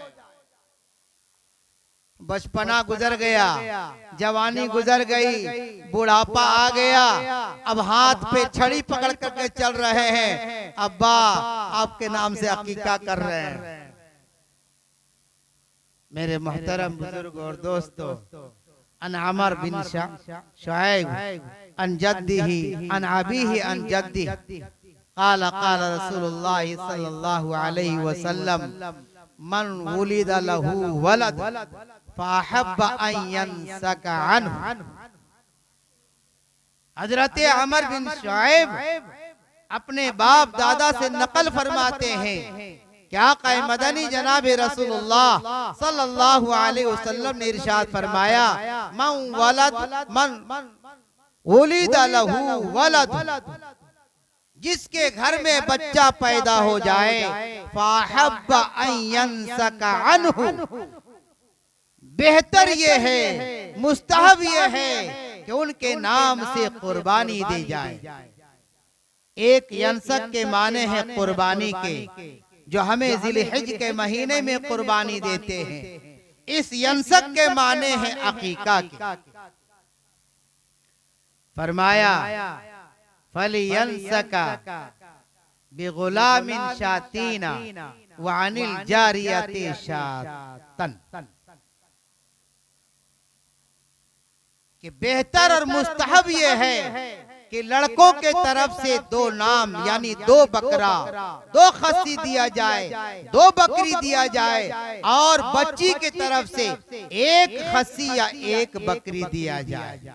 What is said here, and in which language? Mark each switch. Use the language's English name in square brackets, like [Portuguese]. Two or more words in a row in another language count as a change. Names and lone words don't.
[Hindi] बचपना गुजर गया, जवानी गुजर गई, बुढ़ापा आ गया, अब हाथ पे छड़ी पकड़ करके चल रहे हैं, अब्बा आपके नाम से अकीका कर रहे हैं। मेरे मोहतरम बुजुर्ग और दोस्तों, [Arabic] عن عمرو بن شعيب عن جده عن أبيه عن جده قال قال رسول الله صلى الله عليه وسلم من ولد له ولد فأحب أن ينسك عنه. [Hindi] हजरत अमर बिन शुआइब अपने बाप दादा से नकल फरमाते हैं, क्या क़ाए मदनी जनाब [Arabic] رسول الله صلى الله عليه وسلم [Hindi] ने इरशाद फरमाया, [Arabic] من ولد من ولد له ولد, [Hindi] जिसके घर में बच्चा पैदा हो जाए [Arabic] فأحب أن ينسك عنه, [Hindi] बेहतर ये है, मुस्तहब ये है कि उनके नाम से कुर्बानी दी जाए। एक यंसक के माने हैं कुर्बानी के, जो हमें जिलहिज के महीने में कुर्बानी देते हैं। इस यंसक के माने हैं अकीका के। [Arabic] फरमाया فلينسك بالغلام شاتين و عن الجارية شاة, [Hindi] कि बेहतर और मुस्तहब ये है कि लड़कों के तरफ से 2 नाम यानी 2 बकरा, 2 खस्सी दिया जाए, 2 बकरी दिया जाए, और बच्ची की तरफ से 1 खस्सी या 1 बकरी दिया जाए।